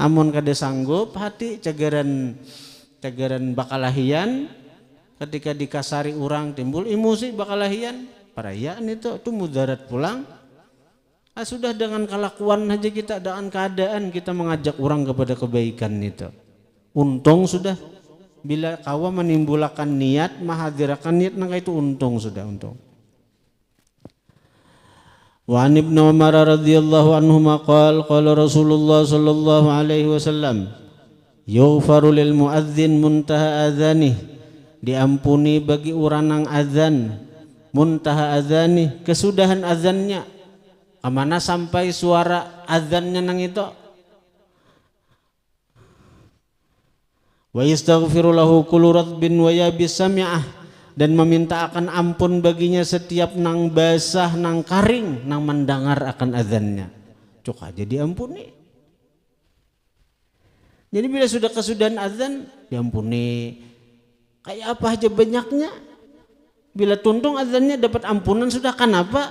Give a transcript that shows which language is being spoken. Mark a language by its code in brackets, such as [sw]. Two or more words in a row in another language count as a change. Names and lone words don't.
[bjn] Amun kada sanggup hati cagaran bakalahian, ketika dikasari orang timbul emosi bakalahian, perayaan itu mudarat pulang. Sudah dengan kelakuan aja kita, dengan keadaan kita mengajak orang kepada kebaikan itu. Untung sudah, bila kawa menimbulkan niat, mahadirakan niat, maka itu untung sudah, untung. [ar] وعن ابن عمر رضي الله عنهما قال رسول الله صلى الله عليه وسلم يغفر للمؤذن منتهى أذانه, [bjn] diampuni bagi orang nang azan [ar] منتهى أذانه, [bjn] kesudahan azannya, amana sampai suara azannya nang itu. [ar] ويستغفر له كل رطب ويابس سمعه, [bjn] dan meminta akan ampun baginya setiap nang basah nang karing nang mendengar akan azannya. Cuk aja diampuni. Jadi bila sudah kesudahan azan diampuni. Kayak apa aja banyaknya. Bila tuntung azannya dapat ampunan sudah, kenapa?